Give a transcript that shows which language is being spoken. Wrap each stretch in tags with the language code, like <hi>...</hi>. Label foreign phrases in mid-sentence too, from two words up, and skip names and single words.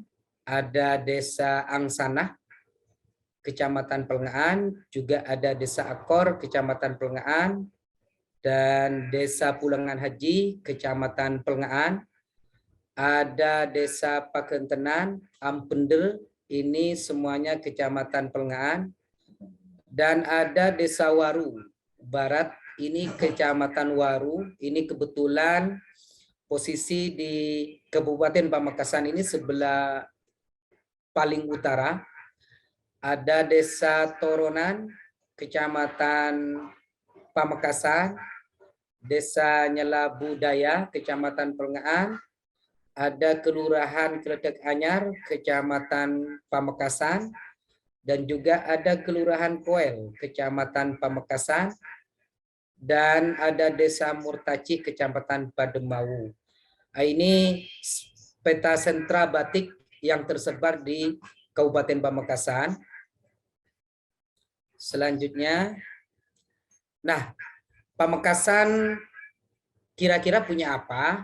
<id>Ada Desa Angsana, Kecamatan Pelngaan. Juga ada Desa Akor, Kecamatan Pelngaan. Dan Desa Pulangan Haji, Kecamatan Pelngaan. Ada Desa Pakentenan, Ampender, ini semuanya Kecamatan Pelngaan. Dan ada Desa Waru Barat, ini Kecamatan Waru. Ini kebetulan posisi di Kabupaten Pamekasan ini sebelah paling utara. Ada Desa Toronan, Kecamatan Pamekasan. Desa Nyela Budaya, Kecamatan Pelngaan. Ada Kelurahan Kretek Anyar, Kecamatan Pamekasan. dan juga ada Kelurahan Koel, Kecamatan Pamekasan, dan ada Desa Murtaci, Kecamatan Pademawu. Ini peta sentra batik yang tersebar di Kabupaten Pamekasan. Selanjutnya, nah, Pamekasan kira-kira punya apa?</id>